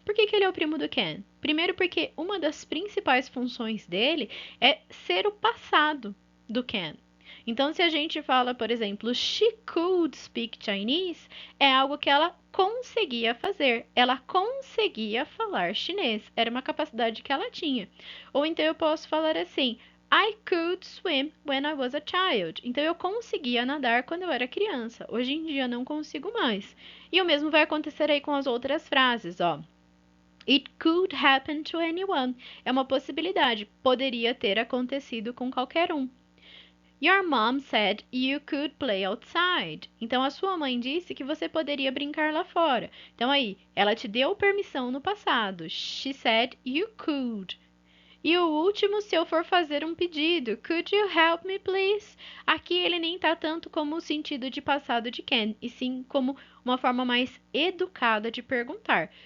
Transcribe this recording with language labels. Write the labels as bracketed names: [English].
[Portuguese] Por que ele é o primo do can? Primeiro porque uma das principais funções dele é ser o passado do can. Então, se a gente fala, por exemplo, [English] she could speak Chinese, [Portuguese] é algo que ela conseguia fazer. Ela conseguia falar chinês. Era uma capacidade que ela tinha. Ou então eu posso falar assim, [English] I could swim when I was a child. [Portuguese] Então eu conseguia nadar quando eu era criança. Hoje em dia não consigo mais. E o mesmo vai acontecer aí com as outras frases, ó. [English] It could happen to anyone. [Portuguese] É uma possibilidade. Poderia ter acontecido com qualquer um. [English] Your mom said you could play outside. [Portuguese] Então, a sua mãe disse que você poderia brincar lá fora. Então, aí, ela te deu permissão no passado. [English] She said you could. [Portuguese] E o último, se eu for fazer um pedido, [English] could you help me, please? [Portuguese] Aqui ele nem tá tanto como o sentido de passado de can, e sim como uma forma mais educada de perguntar.